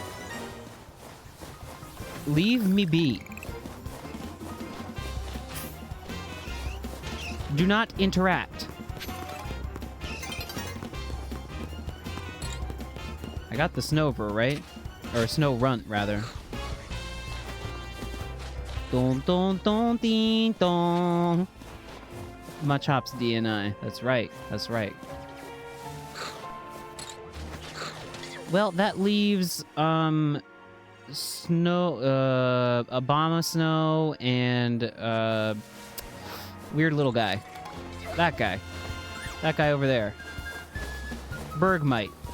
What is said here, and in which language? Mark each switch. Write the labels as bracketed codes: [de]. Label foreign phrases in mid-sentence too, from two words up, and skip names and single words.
[en] Leave me be. Do not interact. I got the Snover, right? Or Snow Runt, rather. Don don don ding dong. Machop's DNI. That's right. That's right. Well, that leaves Snow, Obama Snow, and weird little guy. That guy. That guy over there. Bergmite.